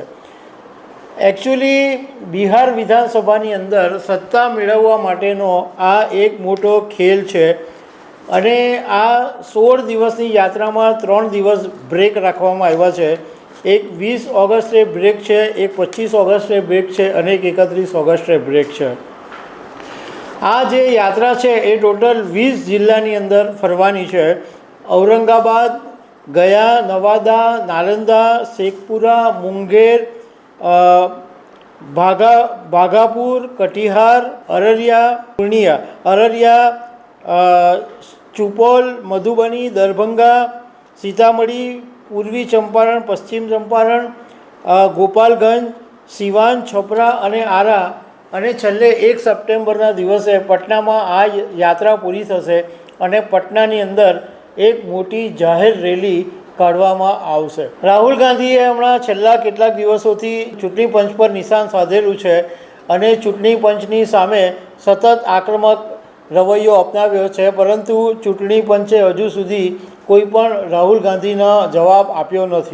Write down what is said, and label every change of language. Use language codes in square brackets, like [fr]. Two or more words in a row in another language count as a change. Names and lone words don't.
[gu] એકચ્યુઅલી બિહાર વિધાનસભાની અંદર સત્તા મેળવવા માટેનો આ એક મોટો ખેલ છે અને આ 16 દિવસની યાત્રામાં 3 દિવસ બ્રેક રાખવામાં આવ્યા છે। એક 20 ઓગસ્ટે બ્રેક છે, એક 25 ઓગસ્ટે બ્રેક છે અને એક 31 ઓગસ્ટે બ્રેક છે। આ જે યાત્રા છે એ ટોટલ 20 જિલ્લાની અંદર ફરવાની છે। औरंगाबाद, गया, नवादा, नालंदा, शेखपुरा, मुंगेर, भागलपुर, कटिहार, अररिया, पूर्णिया, सुपौल, मधुबनी, दरभंगा, सीतामढ़ी, पूर्वी चंपारण, पश्चिम चंपारण, गोपालगंज, सिवान, छपरा અને આરા અને છેલ્લે 1 સપ્ટેમ્બરના દિવસે પટનામાં આ યાત્રા પૂરી થશે અને પટનાની અંદર એક મોટી જાહેર રેલી કાઢવામાં આવશે। રાહુલ ગાંધીએ હમણાં છેલ્લા કેટલાક દિવસોથી ચૂંટણી પંચ પર નિશાન સાધેલું છે અને ચૂંટણી પંચની સામે સતત આક્રમક રવૈયો અપનાવ્યો છે, પરંતુ ચૂંટણી પંચે હજુ સુધી કોઈ પણ રાહુલ ગાંધીનો જવાબ આપ્યો નથી।